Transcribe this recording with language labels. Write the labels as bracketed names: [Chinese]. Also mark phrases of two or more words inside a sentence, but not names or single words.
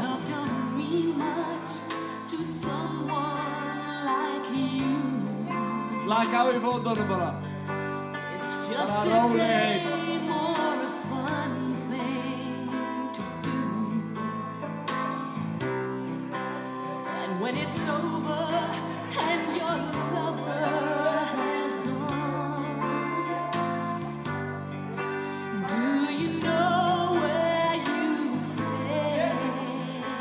[English] Love don't mean much to someone like you. [Icelandic] Slaka á í fótunum bara. [English] It's just [Icelandic] Bara [English] a [Icelandic] róleg. [English] game or a fun thing to do. And when it's over and your lover has gone, do you know where you stand?